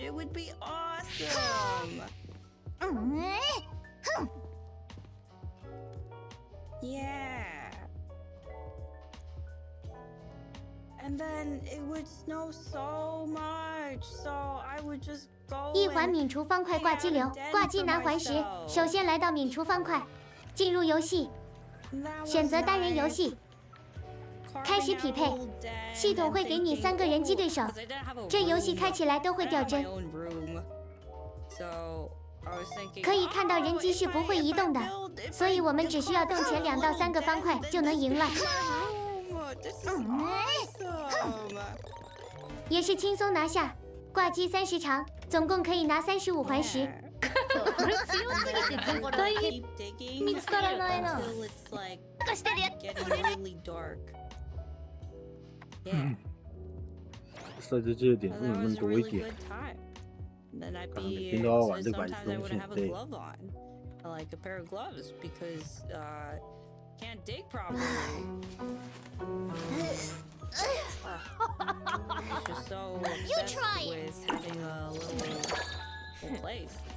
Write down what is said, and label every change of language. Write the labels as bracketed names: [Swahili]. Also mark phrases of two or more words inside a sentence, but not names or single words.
[English] It would be awesome. Yeah. And then it would snow so much, so I would just go [Chinese] 一环免除方块挂机流，挂机拿环时，首先来到免除方块，进入游戏，选择单人游戏，开始匹配，系统会给你3个人机对手，这游戏开起来都会掉帧。可以看到人机是不会移动的，所以我们只需要动前2到3个方块就能赢了。也是轻松拿下，挂机30场，总共可以拿35环石。 [Japanese] これ強すぎて絶対見つからないな。 [Chinese] 设置这个点不能那么多一点。 [English] Then I'd [Filipino] Parang [English] be [Filipino] pinawawan, di ba? [English] sometimes I wouldn't have a [Filipino] Hindi. [English] glove on, like a pair of gloves, because can't dig properly. It's just so obsessed with having a little place.